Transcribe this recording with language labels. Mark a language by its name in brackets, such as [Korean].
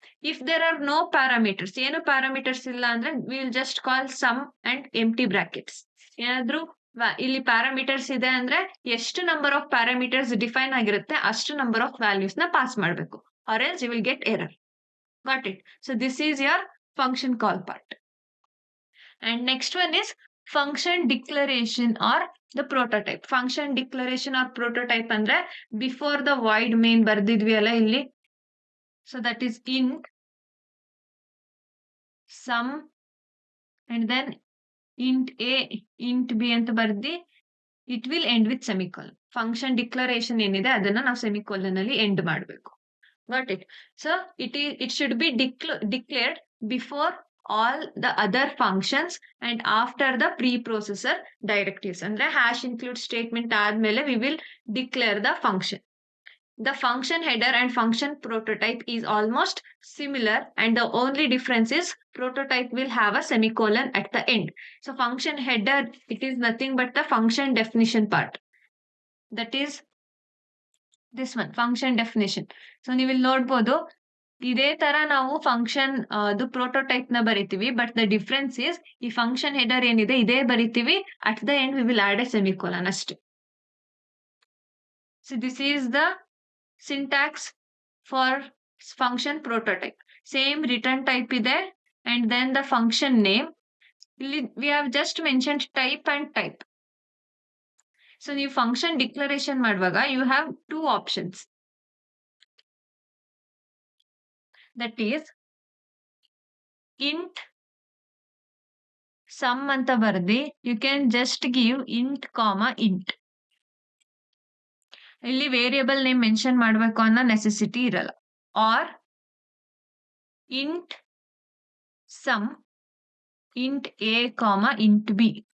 [English] if there are no parameters, [Kannada] ಏನು parameters ಇಲ್ಲ ಅಂದ್ರೆ [English] We will just call sum and empty brackets. [Kannada] ಏನಾದ್ರೂ ಇಲ್ಲಿ ಪ್ಯಾರಾಮೀಟರ್ಸ್ ಇದೆ ಅಂದ್ರೆ ಎಷ್ಟು [English] number of parameters [Kannada] ಡಿಫೈನ್ ಆಗಿರುತ್ತೆ ಅಷ್ಟು [English] number of values [Kannada] ನ ಪಾಸ್ ಮಾಡಬೇಕು, [English] Or else you will get error. Got it? So this is your function call part. And next one is function declaration or the prototype. Function declaration or prototype ಅಂದ್ರೆ before the void main [Kannada] ಬರ್ದಿದ್ವಿ ಅಲ್ಲ ಇಲ್ಲಿ. [English] So that is int sum and then int a int b [Kannada] ಅಂತ ಬರ್ದಿ [English] it will end with semicolon. [Kannada] Function declaration ಏನಿದೆ ಅದನ್ನ ನಾವು semicolon ಅಲ್ಲಿ end ಮಾಡಬೇಕು. [English] Got it? So it should be declared before all the other functions and after the preprocessor directives. ಅಂದ್ರೆ hash include statement ಆದ್ಮೇಲೆ we will declare the function. The function header and function prototype is almost similar and the only difference is prototype will have a semicolon at the end. So function header, it is nothing but the function definition part. That is this one, function definition. [Kannada] So ನೀವು ಇಲ್ಲಿ ನೋಡ್ಬೋದು ಇದೇ ತರ ನಾವು function ಅದು prototype ನ ಬರಿತೀವಿ, [English] but the difference is [Kannada] ಈ ಫಂಕ್ಷನ್ ಹೆಡರ್ ಏನಿದೆ ಇದೇ ಬರಿತೀವಿ, [English] at the end we will add a semicolon [Kannada] ಅಷ್ಟೇ. [English] So this is the syntax for function prototype. Same return type ಇದೆ and then the function name. ಇಲ್ಲಿ we have just mentioned type and type. [Kannada] So ನೀವು function declaration ಮಾಡುವಾಗ [English] You have two options. That is int sum [Kannada] ಅಂತ ಬರ್ದಿ [English] you can just give int int. [Kannada] ಇಲ್ಲಿ variable name mention ಮಾಡಬೇಕು ಅನ್ನೋ necessity ಇರಲ್ಲ. [English] Or int sum int a int b.